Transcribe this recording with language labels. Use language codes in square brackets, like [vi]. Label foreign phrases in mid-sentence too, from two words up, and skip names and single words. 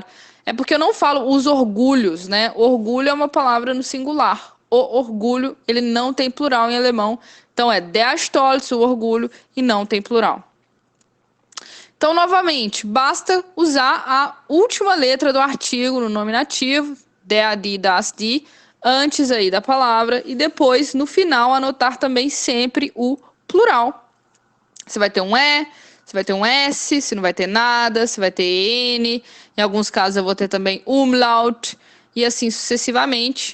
[pt] É porque eu não falo os orgulhos, né? Orgulho é uma palavra no singular. O orgulho, ele não tem plural em alemão. Então é [de] der Stolz, [pt] o orgulho, e não tem plural. Então, novamente, basta usar a última letra do artigo no nominativo, [de] der, die, das, die, [pt] antes aí da palavra, e depois, no final, anotar também sempre o plural. Você vai ter um E, você vai ter um S, se não vai ter nada, você vai ter N, em alguns casos eu vou ter também umlaut, e assim sucessivamente.